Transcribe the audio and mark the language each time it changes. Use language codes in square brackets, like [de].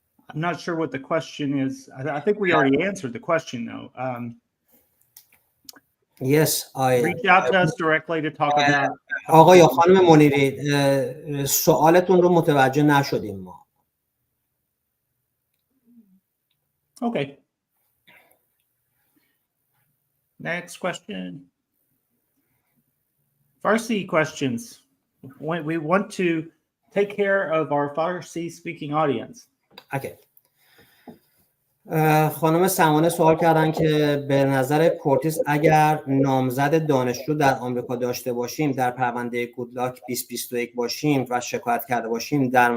[en] I'm not sure what the question is. I think we already answered the question though. Yes, reach out to us directly to talk about. [fa] آقای یا خانم منیری، سوالتون رو متوجه نشدیم ما. [en] Okay. Next question. Farsi questions. We want to take care of our Farsi speaking audience. Okay. [fa] خانم سمانه سوال کردن که به نظر کورتیس اگر نامزد دانشجو در آمریکا داشته باشیم، در پرونده گودلاک 2021 باشیم و شکایت کرده باشیم